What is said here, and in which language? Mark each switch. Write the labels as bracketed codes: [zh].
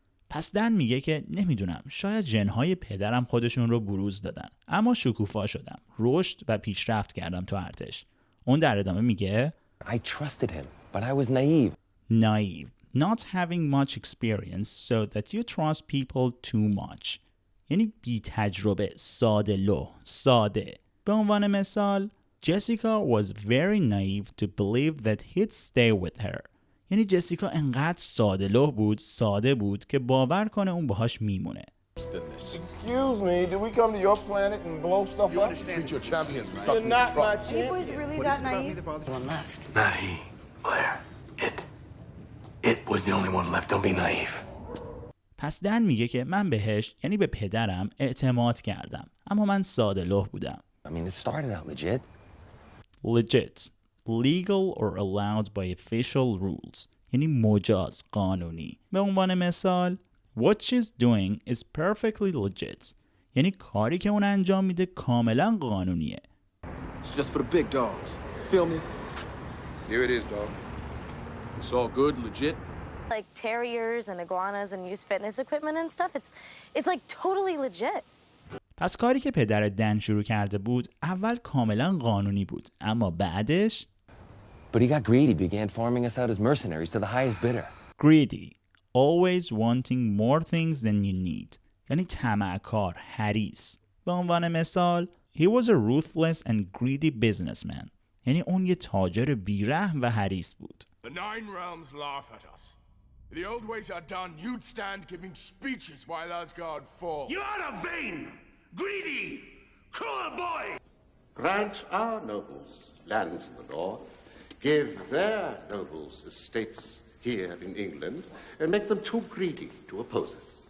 [fa] پس دن میگه که نمیدونم، شاید ژن‌های پدرم خودشون رو بروز دادن، اما شکوفا شدم، رشد و پیشرفت کردم تو ارتش. اون در ادامه میگه [en] I trusted him, but I was naive. Naive, not having much experience so that you trust people too much، [fa] یعنی بی تجربه، ساده لوح، ساده. به عنوان مثال [en] Jessica was very naive to believe that he'd stay with her، [fa] یعنی جسیکا انقدر ساده بود که باور کنه اون باهاش میمونه. [en] Excuse me, did we come to your planet and blow stuff up? Treat your champions with such mistrust. He was really that naive? Naive, Blair. It was the only one left. Don't be naive. [fa] پس دن میگه که من بهش، یعنی به پدرم اعتماد کردم، اما من ساده لوح بودم. [en] I mean, it started out legit. Legit, legal or allowed by official rules، [fa] یعنی مجاز، قانونی. به عنوان مثال [en] What she's doing is perfectly legit، [fa] یعنی کاری که اون انجام میده کاملا قانونیه. [en] It's just for the big dogs. Feel me? Here it is, dog. It's all good, legit. Like terriers and iguanas and use fitness equipment and stuff. It's like totally legit. [fa] پس کاری که پدر دن شروع کرده بود اول کاملا قانونی بود، اما بعدش [en] But he got greedy, began farming us out as mercenaries to the highest bidder. Greedy, always wanting more things than you need، [fa] یعنی طمعکار، حریص. به عنوان مثال [en] He was a ruthless and greedy businessman، [fa] یعنی اون یه تاجر بیرحم و حریص بود. [en] The 9 realms laugh at us. The old ways are done. You'd stand giving speeches while Asgard falls. You are a vain, greedy, cruel boy! Grant our nobles lands in the north, give their nobles estates here in England, and make them too greedy to oppose us.